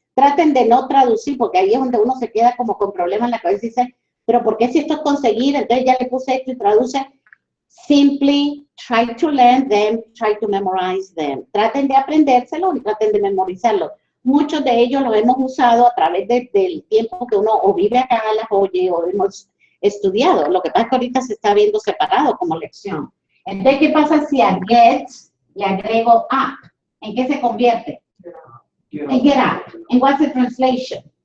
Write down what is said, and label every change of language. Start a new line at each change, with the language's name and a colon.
Spanish: Traten de no traducir, porque ahí es donde uno se queda como con problemas en la cabeza y dice, pero ¿por qué si esto es conseguir? Entonces ya le puse esto y traduce.
English: Simply try to learn them, try to memorize them.
Spanish: Traten de aprendérselo y traten de memorizarlo. Muchos de ellos lo hemos usado a través del tiempo que uno o vive acá, las oye o hemos estudiado. Lo que pasa es que ahorita se está viendo separado como lección. Entonces, ¿qué pasa si a get le agrego up? ¿En qué se convierte? En get up. ¿En
English: what's the translation?